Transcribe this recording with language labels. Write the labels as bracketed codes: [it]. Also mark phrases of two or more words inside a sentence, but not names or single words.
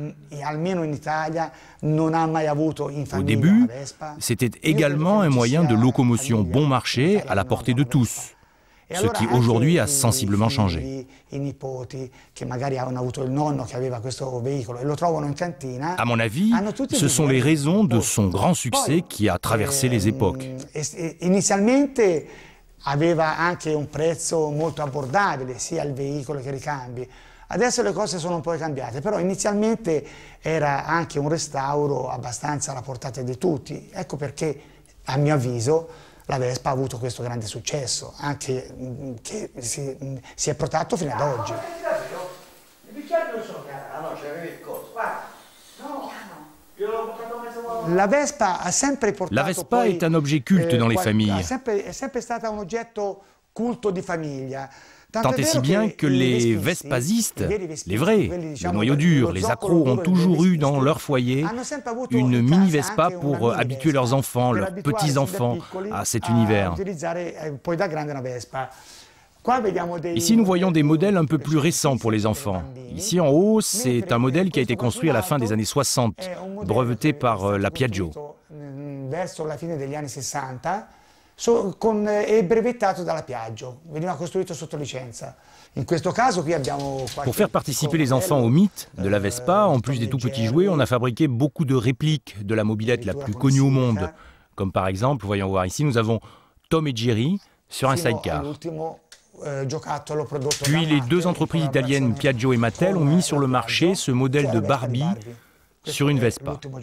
[fr] Au début, c'était également un moyen de locomotion bon marché à la portée de tous, ce qui aujourd'hui a sensiblement changé. À mon avis, ce sont les raisons de son grand succès qui a traversé les époques. [it] Inizialmente aveva anche un prezzo molto abbordabile sia il veicolo che i ricambi. Adesso le cose sono un po' cambiate, però inizialmente era anche un restauro abbastanza alla portata di tutti. Ecco perché, a mio avviso, la Vespa ha avuto questo grande successo, anche che si è protratto fino ad oggi. [fr] La Vespa est un objet culte dans les familles. Tant et si bien que les Vespasistes, les vrais, le noyau dur, les accros, ont toujours eu dans leur foyer une mini-Vespa pour habituer leurs enfants, leurs petits-enfants à cet univers. Ici, nous voyons des modèles un peu plus récents pour les enfants. Ici, en haut, c'est un modèle qui a été construit à la fin des années 60, breveté par la Piaggio. [it] È brevettato dalla Piaggio, veniva costruito sotto licenza. In questo caso qui abbiamo [fr] Pour faire participer les enfants au mythe de la Vespa, en plus des tout petits jouets, on a fabriqué beaucoup de répliques de la mobilette la plus connue au monde. Comme par exemple, voyons voir ici, nous avons Tom et Jerry sur un sidecar. Puis les deux entreprises italiennes Piaggio et Mattel ont mis sur le marché ce modèle de Barbie sur une Vespa.